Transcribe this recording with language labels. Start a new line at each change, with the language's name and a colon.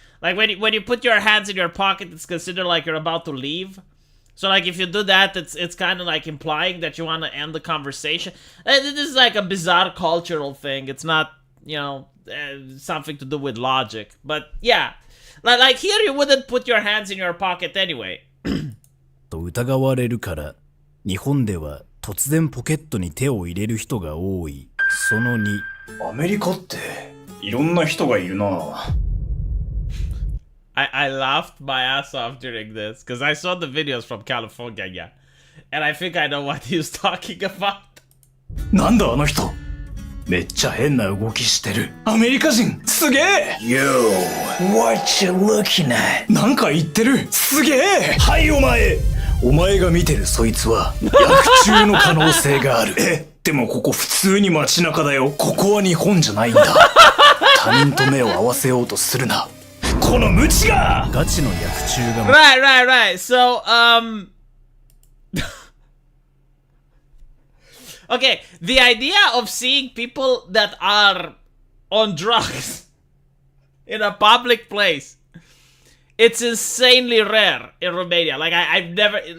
English: Like when you put your hands in your pocket, it's considered like you're about to leave. So like if you do that, it's kind of like implying that you want to end the conversation. This is like a bizarre cultural thing. It's not, you know, something to do with logic. But yeah, like here you wouldn't put your hands in your pocket anyway.
Japanese: と疑われるから、日本では突然ポケットに手を入れる人が多い。その2、アメリカっていろんな人がいるな。
English: I laughed my ass off during this because I saw the videos from California, and I think I know what he was talking about.
Japanese: なんだあの人。めっちゃ変な動きしてる。アメリカ人すげえ。
English: Yo, what you looking at?
Japanese: なんか言ってる。すげえ。はいお前。お前が見てるそいつは薬中の可能性がある。でもここ普通に街中だよ。ここは日本じゃないんだ。他人と目を合わせようとするな。この無知が。ガチの薬中が。
English: Right. So, okay, the idea of seeing people that are on drugs in a public place, it's insanely rare in Romania. Like, I've never...